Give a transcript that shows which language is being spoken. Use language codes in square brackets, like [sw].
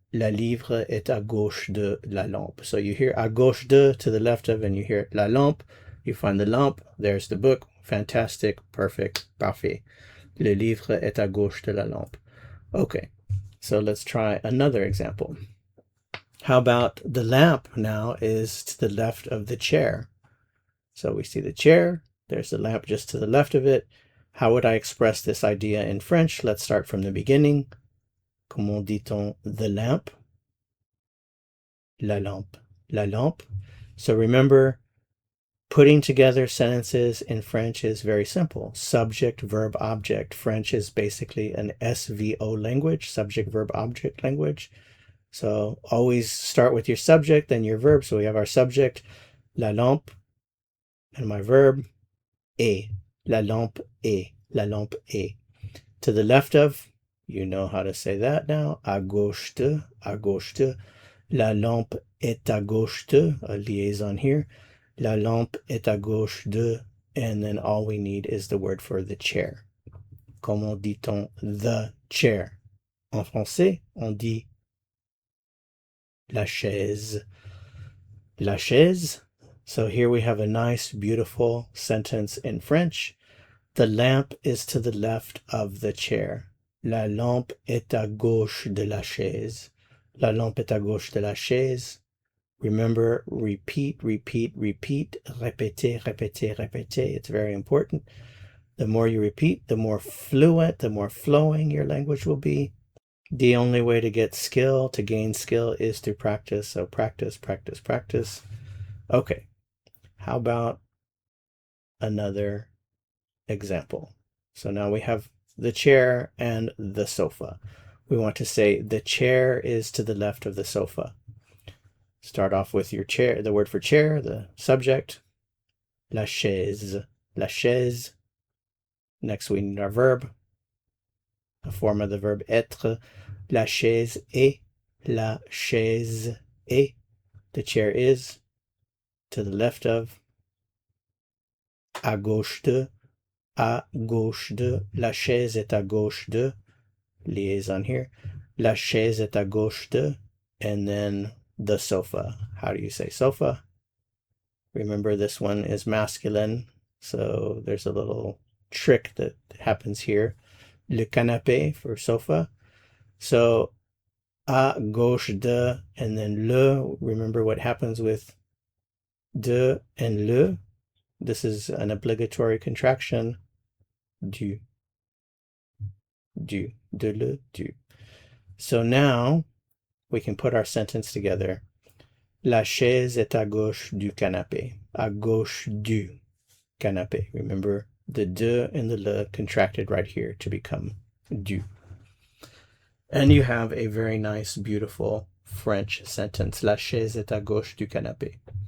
[fr] La livre est à gauche de la lampe. [en] So you hear [fr] à gauche de, [en] to the left of, and you hear [fr] la lampe. [en] You find the lampe. There's the book. Fantastic. Perfect. Parfait. [fr] Le livre est à gauche de la lampe. [en] Okay, so let's try another example. How about the lamp now is to the left of the chair? So we see the chair. There's the lamp just to the left of it. How would I express this idea in French? Let's start from the beginning. [fr] Comment dit-on [en] the lamp? [fr] La lampe. La lampe. [en] So remember, putting together sentences in French is very simple. Subject, verb, object. French is basically an SVO language, subject, verb, object language. So always start with your subject, then your verb. So we have our subject, [fr] la lampe, [en] and my verb, est. [fr] La lampe est. La lampe est. [en] To the left of, you know how to say that now. [fr] À gauche de, à gauche de. La lampe est à gauche de, [en] a liaison here. [fr] La lampe est à gauche de, [en] and then all we need is the word for the chair. [fr] Comment dit-on [en] the chair? [fr] En français, on dit la chaise. La chaise. [en] So here we have a nice, beautiful sentence in French. The lamp is to the left of the chair. [fr] La lampe est à gauche de la chaise. La lampe est à gauche de la chaise. [en] Remember, repeat, repeat, repeat. [fr] Répétez, répétez, répétez. [en] It's very important. The more you repeat, the more fluent, the more flowing your language will be. The only way to get skill, to gain skill, is through practice. So practice, practice, practice. Okay, how about another example? So now we have the chair and the sofa. We want to say the chair is to the left of the sofa. Start off with your chair, the word for chair, the subject. [fr] La chaise, la chaise. [en] Next we need our verb, a form of the verb être. [fr] La chaise est, la chaise est. [en] The chair is to the left of, [fr] à gauche de, à gauche de. La chaise est à gauche de. [en] Liaison here. [fr] La chaise est à gauche de. [en] And then the sofa. How do you say sofa? Remember, this one is masculine, so there's a little trick that happens here. Le canapé for sofa. So, [fr] à gauche de, [en] and then le. Remember what happens with de and le. This is an obligatory contraction. [fr] Du, de le, du. [en] So now we can put our sentence together. [fr] La chaise est à gauche du canapé. À gauche du canapé. [en] Remember, the de and the le contracted right here to become du. And you have a very nice, beautiful French sentence. [fr] La chaise est à gauche du canapé.